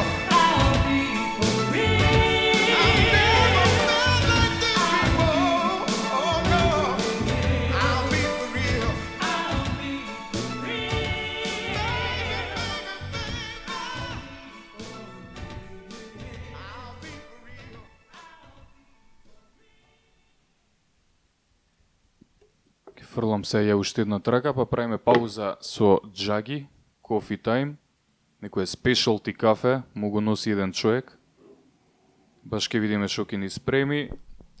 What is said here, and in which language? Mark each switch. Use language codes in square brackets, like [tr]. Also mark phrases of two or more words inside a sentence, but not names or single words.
[en] I've never felt like this before. Oh no, I'll be for real. I'll be for real. [mk] Ке фрлам се ја уште една трака, па правиме пауза со Джаги, Coffee Time, некое спешалти кафе, му го носи еден човек. Баш ке видиме шо ќе ни спреми.